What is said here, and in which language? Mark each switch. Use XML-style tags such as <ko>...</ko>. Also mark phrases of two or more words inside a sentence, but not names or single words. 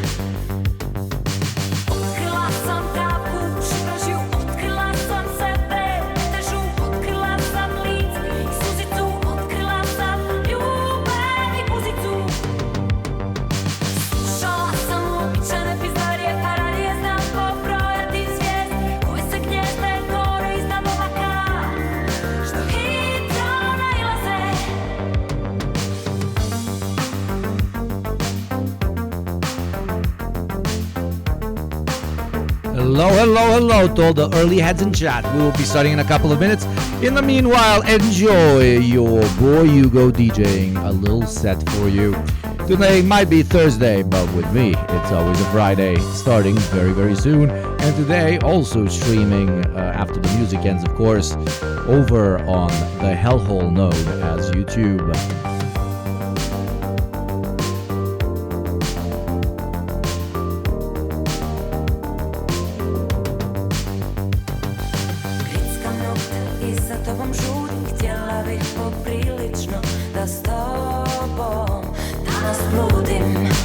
<hr>Otkrila sam travu, šibražju, otkrila sam sebe, težu, otkrila sam lice i suzicu, otkrila sam ljubav i muzicu. Slušala sam uobičajene pizdarije, paradije, znam pobrojati zvijezde koje se gnjezde gore iznad oblaka, što hitro nailaze.</hr> <en>Hello, hello, hello to all the early heads in chat. We will be starting in a couple of minutes. In the meanwhile, enjoy your boy Yugo DJing a little set for you. Today might be Thursday, but with me, it's always a Friday, starting very, very soon. And today, also streaming after the music ends, of course, over on the Hellhole node as YouTube.</en> <hr>Grickam nokte i za tobom žurim, htjela bih poprilično da s tobom danas bludim.</hr>